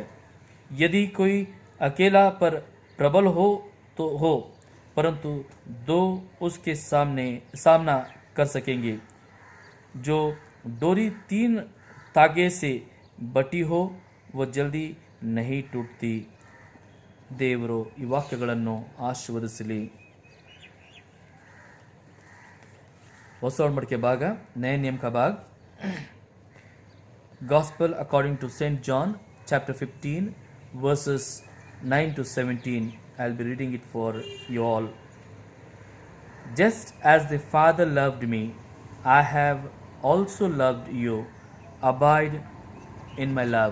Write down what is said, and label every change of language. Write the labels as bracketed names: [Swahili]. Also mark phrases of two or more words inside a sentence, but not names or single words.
[Hindi] यदि कोई अकेला पर प्रबल हो तो हो, परंतु 2 उसके सामना कर सकेंगे. जो डोरी 3 तागे से बटी हो वो जल्दी नहीं टूटती. [Kannada] ದೇವರು ಈ ವಾಕ್ಯಗಳನ್ನು ಆಶೀರ್ವದಿಸಲಿ. ಹೊಸ ಒಡಂಬಡಿಕೆ ಭಾಗ, [Hindi] नय नियम का भाग. [English] Gospel according to St. John, chapter 15, verses 9 to 17. I'll be reading it for you all. Just as the Father loved me, I have also loved you. Abide in my love.